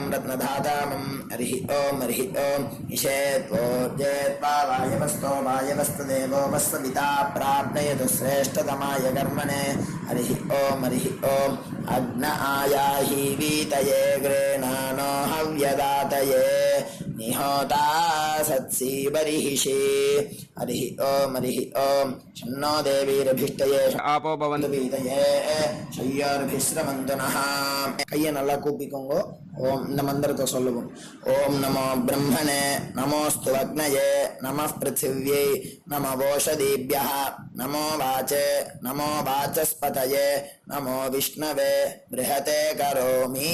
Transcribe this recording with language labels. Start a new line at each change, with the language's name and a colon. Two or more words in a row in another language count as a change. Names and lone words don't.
Sanskrit: रत्नधातामं हरिः ओम ईशेत्वोर्जेत्वा वायवस्तो वायवस्तदेवो वस्वविता प्राप्नयतु श्रेष्ठतमाय कर्मणे हरिः ओम अग्न आयाहि वीतये गृह्णानो हव्यदातये निहोता सत्सी बर्हिषि हरिः ओम शन्नो देवीरभिष्टये आपो भवन्तु पीतये शंयोरभिस्रवन्तु नः
Tamil: கையை நல்லா கூப்பிக்கோங்க. ஓம் இந்த மந்திரத்தை சொல்லுவோம்.
Sanskrit: ओम् नमो ब्रह्मणे नमोस्तु अग्नये नमः पृथिव्यै नमो ओषधीभ्यः नमो वाचे नमो वाचस्पतये नमो विष्णवे बृहते करोमि.